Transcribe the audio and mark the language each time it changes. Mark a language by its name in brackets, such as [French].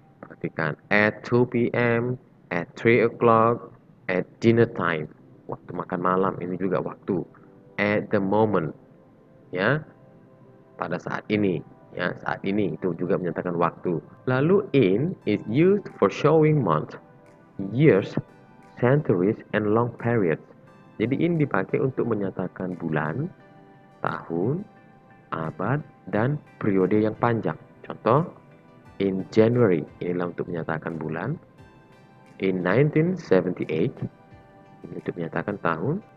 [Indonesian] Perhatikan, [English] at 2 p.m., at 3 o'clock, at dinner time. [Indonesian] Waktu makan malam ini juga waktu. [English] At the moment, [Indonesian] ya, pada saat ini. Ya, saat ini itu juga menyatakan waktu. [English] Lalu in is used for showing month, years, centuries, and long periods. [Indonesian] Jadi in dipakai untuk menyatakan bulan, tahun, abad, dan periode yang panjang. Contoh, in January, inilah untuk menyatakan bulan. In 1978, ini untuk menyatakan tahun.